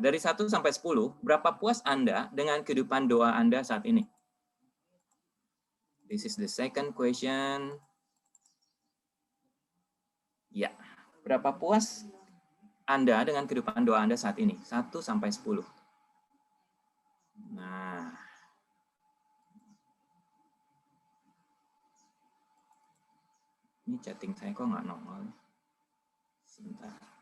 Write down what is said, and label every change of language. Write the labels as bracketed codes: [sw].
[id] Dari 1 sampai 10, berapa puas Anda dengan kehidupan doa Anda saat ini? [en] This is the second question. [id] Ya, berapa puas Anda dengan kehidupan doa Anda saat ini? 1 sampai 10. Nah, ini chatting saya kok nggak nongol. Sebentar.